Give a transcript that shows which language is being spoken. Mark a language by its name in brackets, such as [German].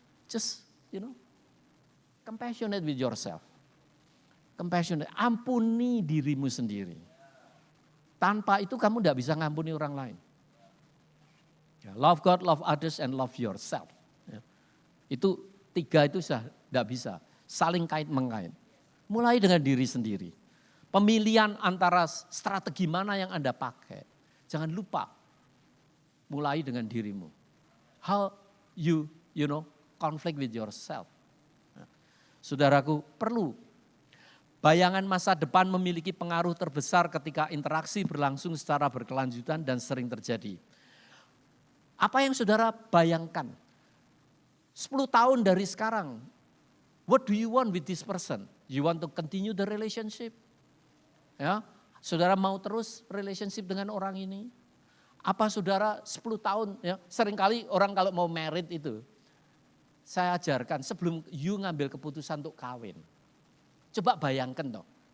[English] Just, compassionate with yourself. [Indonesian] Compassionate. Ampuni dirimu sendiri. Tanpa itu kamu tidak bisa ngampuni orang lain. [English] Ya, love God, love others, and love yourself. [Indonesian] Ya. Itu 3 itu tidak bisa. Saling kait-mengkait. Mulai dengan diri sendiri. Pemilihan antara strategi mana yang Anda pakai. Jangan lupa. Mulai dengan dirimu. [English] How you conflict with yourself. [Indonesian] Ya. Saudaraku, perlu. Bayangan masa depan memiliki pengaruh terbesar ketika interaksi berlangsung secara berkelanjutan dan sering terjadi. Apa yang saudara bayangkan? 10 tahun dari sekarang, [English] what do you want with this person? You want to continue the relationship? [Indonesian] Ya, saudara mau terus relationship dengan orang ini? Apa saudara 10 tahun, ya, seringkali orang kalau mau married itu, saya ajarkan sebelum you ngambil keputusan untuk kawin. Coba bayangkan toh.